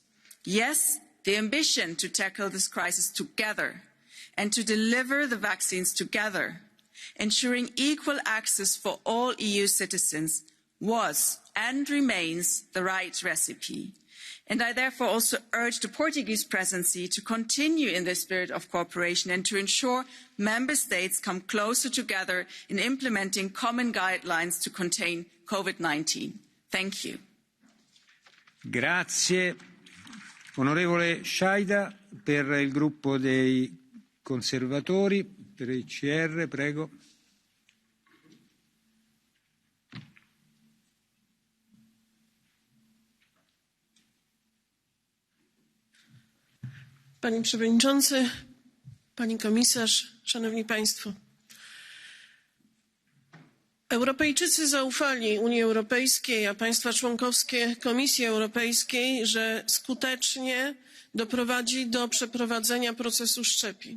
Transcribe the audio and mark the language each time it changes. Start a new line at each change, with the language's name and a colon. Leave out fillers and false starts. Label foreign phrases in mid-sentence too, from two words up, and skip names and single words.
English: Yes, the ambition to tackle this crisis together and to deliver the vaccines together, ensuring equal access for all EU citizens, was and remains the right recipe. And I therefore also urge the Portuguese presidency to continue in this spirit of cooperation and to ensure member states come closer together in implementing common guidelines to contain COVID-19. Thank you.
Italian: Grazie. Onorevole Sciaida, per il gruppo dei conservatori, per il CR, prego.
Polish: Panie Przewodniczący, Pani Komisarz, Szanowni Państwo. Europejczycy zaufali Unii Europejskiej, a państwa członkowskie Komisji Europejskiej, że skutecznie doprowadzi do przeprowadzenia procesu szczepień.